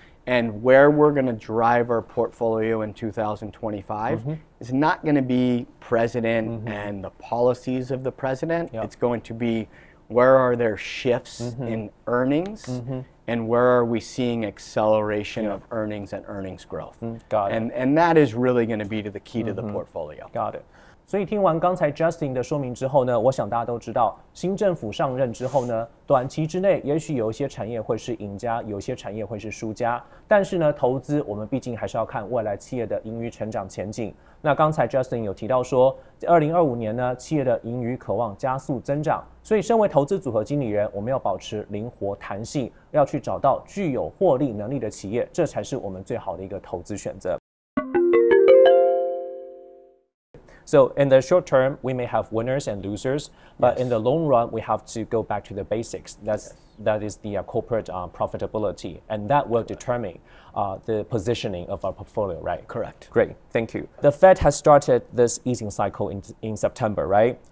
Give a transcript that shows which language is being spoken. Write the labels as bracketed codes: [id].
[en] And where we're going to drive our portfolio in 2025 is not going to be president and the policies of the president. It's going to be where are there shifts in earnings and where are we seeing acceleration of earnings and earnings growth. Got it. And that is really going to be the key to the portfolio. Got it. [zh] 所以听完刚才 Justin 的说明之后呢，我想大家都知道，新政府上任之后呢，短期之内也许有一些产业会是赢家，有一些产业会是输家。但是呢，投资我们毕竟还是要看未来企业的盈余成长前景。那刚才 Justin 有提到说，2025年呢，企业的盈余渴望加速增长。所以，身为投资组合经理人，我们要保持灵活弹性，要去找到具有获利能力的企业，这才是我们最好的一个投资选择。 [en] So in the short term, we may have winners and losers, but in the long run, we have to go back to the basics. That is the corporate profitability, and that will determine the positioning of our portfolio, right? Correct. Great, thank you. The Fed has started this easing cycle in September, right?